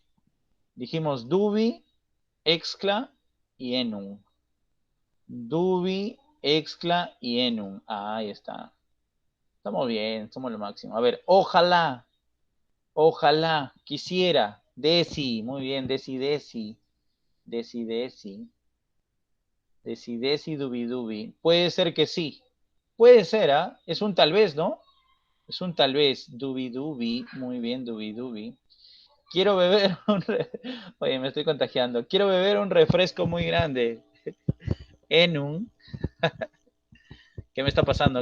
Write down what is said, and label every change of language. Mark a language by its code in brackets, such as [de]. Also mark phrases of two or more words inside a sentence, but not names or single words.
[es] Dijimos dubi, excla y enum. Dubi, excla y enum. Ahí está. Estamos bien, somos lo máximo. A ver, ojalá, ojalá, quisiera, desi, muy bien, desi, desi, desi, desi, desi, desi, dubi, dubi. Puede ser que sí. Puede ser, ¿ah? Es un tal vez, ¿no? Es un tal vez. Dubi, dubi, muy bien, dubi, dubi. Quiero beber Oye, me estoy contagiando. Quiero beber un refresco muy grande. Enum. ¿Qué me está pasando?